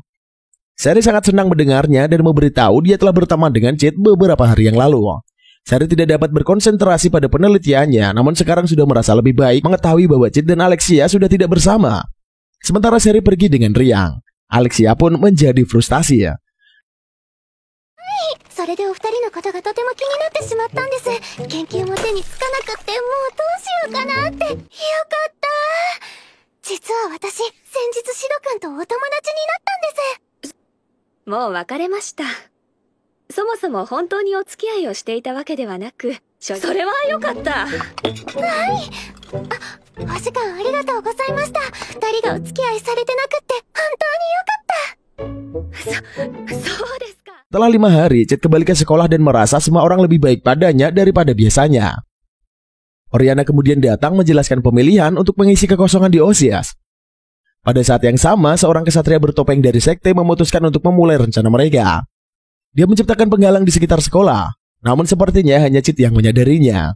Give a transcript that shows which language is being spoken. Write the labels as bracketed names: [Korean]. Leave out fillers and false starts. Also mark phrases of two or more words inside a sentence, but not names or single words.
[Indonesian] Sherry sangat senang mendengarnya dan memberitahu dia telah berteman dengan Cheat beberapa hari yang lalu. Sherry tidak dapat berkonsentrasi pada penelitiannya, namun sekarang sudah merasa lebih baik mengetahui bahwa Cheat dan Alexia sudah tidak bersama. Sementara Sherry pergi dengan riang, Alexia pun menjadi frustasi. [Japanese] それでお二人のことがとても気になってしまったんです。研究も手につかなくってもうどうしようかなって。よかった。実は私、先日シド君とお友達になったんです。もう別れました。そもそも本当にお付き合いをしていたわけではなく、それは良かった。はい。お時間ありがとうございました。二人がお付き合いされてなくって本当に良かった。そうですか。 [Indonesian] Setelah 5 hari, Cheat kembali ke sekolah dan merasa semua orang lebih baik padanya daripada biasanya. Oriana kemudian datang menjelaskan pemilihan untuk mengisi kekosongan di OSIS. Pada saat yang sama, seorang kesatria bertopeng dari sekte memutuskan untuk memulai rencana mereka. Dia menciptakan penghalang di sekitar sekolah, namun sepertinya hanya Cheat yang menyadarinya.